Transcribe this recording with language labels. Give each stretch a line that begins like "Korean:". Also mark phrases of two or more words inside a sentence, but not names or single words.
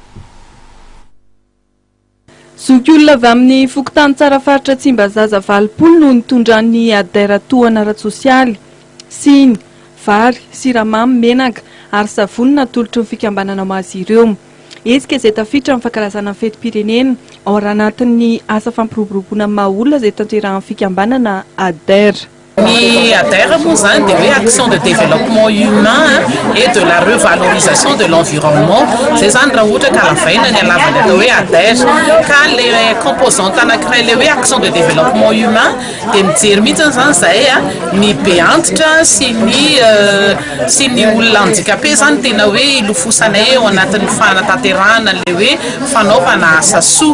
Malagasy: Zokiolona avy amin'ny fokontany tsara faritra Tsimbazaza 20 no nitondran'ny ADER tohana ara-tsosialy, siny, vary, siramamy, menaka ary savony natolotry ny fikambanana azy ireo. Ezika izay tafiditra amin'ny fankalazana fetim-pirenena ao anatin'ny asa fampiroboroboana maha-olona izay tanterahan'ny fikambanana ADER. Ni ADER moa zany dia hoe
French: action de développement humain et de la revalorisation de l'environnement.
Malagasy: Zay zany raha ohatra ka lavaina ny alavany atao hoe ADER ka le composante anankiray le hoe
French: action de développement humain
Malagasy: dia mijery mihitsy zany zay ny be antitra sy ny olona handikape zany tena hoe ilofosanay eo anatin'ny fanatanterahana le hoe fanaovana asa soa.